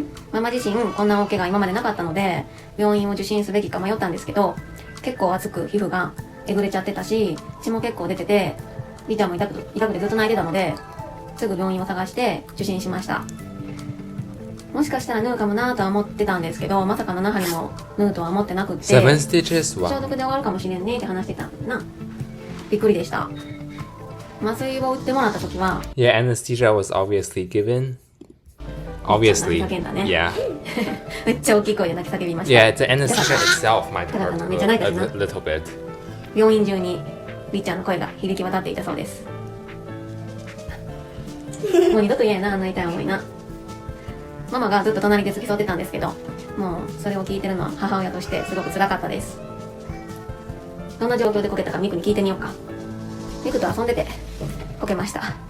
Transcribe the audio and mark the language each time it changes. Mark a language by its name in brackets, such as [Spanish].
[Japanese] ママ自身こんな大怪我今までなかったので、病院を受診すべきか迷ったんですけど、結構熱く皮膚がえぐれちゃってたし、血も結構出てて、りっちゃんも痛くてずっと泣いてたので、すぐ病院を探して受診しました。もしかしたら縫うかもなとは思ってたんですけど、まさか7針も縫うとは思ってなくって、 [English] 7 stitches? [Japanese] 消毒で終わるかもしれんねって話してたんだな。びっくりでした。麻酔を打ってもらった時は、 [English] Yeah, anesthesia was obviously given. Obviously. Yeah. [Japanese] めっちゃ大きい声で泣き叫びました。 [English] Yeah, the anesthesia itself might hurt a little bit. [Japanese] 病院中にりっちゃんの声が響き渡っていたそうです。もう二度と言えんな、あんな痛い思いな。ママがずっと隣で付き添ってたんですけど、もうそれを聞いてるのは母親としてすごく辛かったです。どんな状況でこけたかミクに聞いてみようか。ミクと遊んでてこけました。